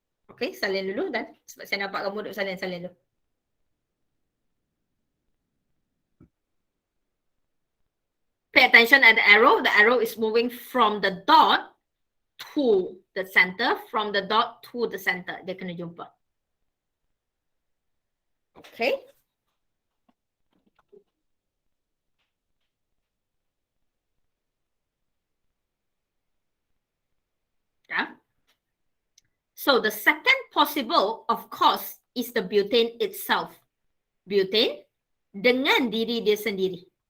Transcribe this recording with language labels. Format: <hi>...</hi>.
<ms>Okay, salin dulu dan sebab saya nampak kamu duduk salin dulu.</ms> <en>Pay attention at the arrow. The arrow is moving from the dot to the center, from the dot to the center.</en> <ms>Dia kena jumpa.</ms> <en>Okay. Yeah. So the second possible, of course, is the butane itself.</en> <ms>Butane dengan diri dia sendiri.</ms>